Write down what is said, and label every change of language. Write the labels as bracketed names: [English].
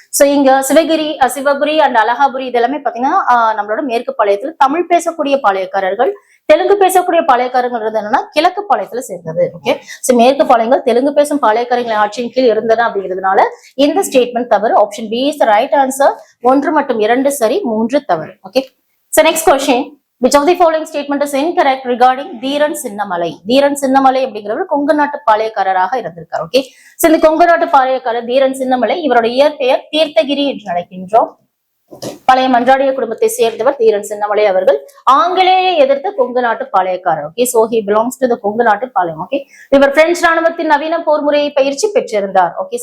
[Tamil] So இங்க Shivpuri and Alakapuri இதெல்லாமே பாத்தீங்கன்னா நம்மளோட மேற்கு பாளையத்துல தமிழ் பேசக்கூடிய பாளையக்காரர்கள், தெலுங்கு பேசக்கூடிய பாளையக்காரர்கள் என்னன்னா கிழக்கு பாளையத்துல சேர்ந்தது. ஓகே. சோ மேற்கு பாளையங்கள் தெலுங்கு பேசும் பாளையக்காரர்களின் ஆட்சியின் கீழ் இருந்தன அப்படிங்கிறதுனால இந்த ஸ்டேட்மெண்ட் தவறு. [English] Option B is the right answer. [Tamil] 1 மற்றும் 2 சரி, 3 தவறு. [English] Okay. So next question, which of the following statement is incorrect regarding Dheeran Chinnamalai? [Tamil] Dheeran Chinnamalai அப்படிங்கிறவர் கொங்கு நாட்டு பாளையக்காரராக இருந்திருக்கார். ஓகே. சோ இந்த கொங்கு நாட்டு பாளையக்காரர் தீரன் சின்னமலை, இவரோட இயற்பெயர் தீர்த்தகிரி என்று அழைக்கின்றோம். பழைய மன்றாடிய குடும்பத்தை சேர்ந்தவர் தீரன் சின்னமலை அவர்கள். ஆங்கிலேய எதிர்த்த கொங்கு நாட்டு பாளையக்காரர். Okay. So [English] he belongs to the [Tamil] Kongu நாட்டு பாளையம். ஓகே. இவர் பிரெஞ்சு ராணுவத்தின் நவீன போர் முறையை பயிற்சி பெற்றிருந்தார். ஓகே.